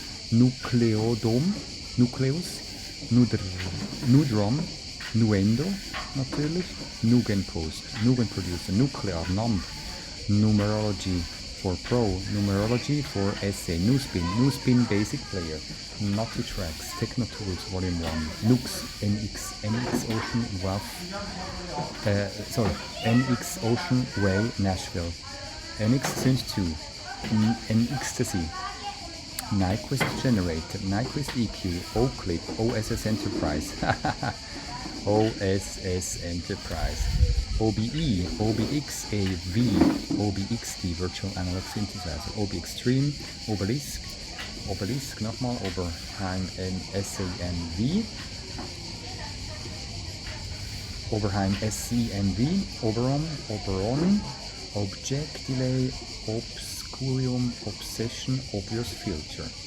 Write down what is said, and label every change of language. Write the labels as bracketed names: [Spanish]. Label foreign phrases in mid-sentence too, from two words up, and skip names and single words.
[German] Nucleus, Nudrum, Nuendo natürlich, Nugen Post, Nugen Producer, Nuclear, Numb, Numerology for Pro, Numerology for Essay, Nuspin Basic Player, Naughty Tracks, Techno Tools Volume 1, Nux, NX Ocean NX Ocean Way Nashville, NX Synth 2, NXtasy, Nyquist Generator, Nyquist EQ, O-Clip, OSS Enterprise, OSS Enterprise, OBE, OBXAV, OBXD Virtual Analog Synthesizer, OB Extreme, Obelisk nochmal, Oberheim SANV, Oberheim SCNV, Oberon, Object Delay, Obscurium, Obsession, Obvious Filter.